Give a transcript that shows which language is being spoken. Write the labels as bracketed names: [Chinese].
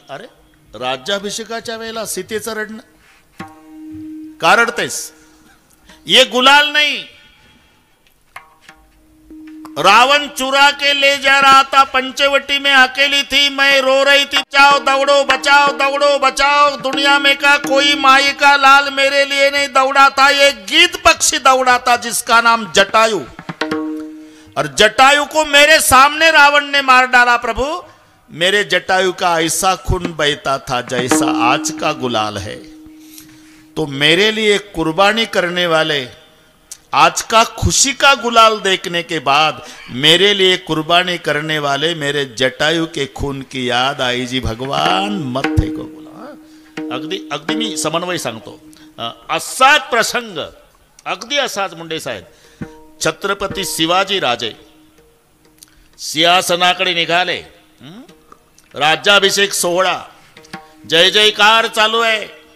[Marathi] अरे राज्याभिषेकाच्या वेळेला सीतेचं रडणं का रडतेस? [Hindi] ये गुलाल नहीं, रावण चुरा के ले जा रहा था, पंचवटी में अकेली थी, मैं रो रही थी, बचाओ दौड़ो बचाओ, दुनिया में का कोई माई का लाल मेरे लिए नहीं दौड़ा था, ये गीत पक्षी दौड़ा था जिसका नाम जटायु, और जटायु को मेरे सामने रावण ने मार डाला. प्रभु मेरे जटायु का ऐसा खून बहता था जैसा आज का गुलाल है. तो मेरे लिए कुर्बानी करने वाले आज का खुशी का गुलाल देखने के बाद मेरे लिए कुर्बानी करने वाले मेरे जटायु के खून की याद आई जी. भगवान मत फेको गुलाल. अगदी मी समन्वय सांगतो. [Marathi] असाच प्रसंग अगदी असाच मुंडे साहेब. छत्रपती शिवाजी राजे सिंहासनाकडे निघाले. राज्याभिषेक सोहळा जय जयकार चालू आहे.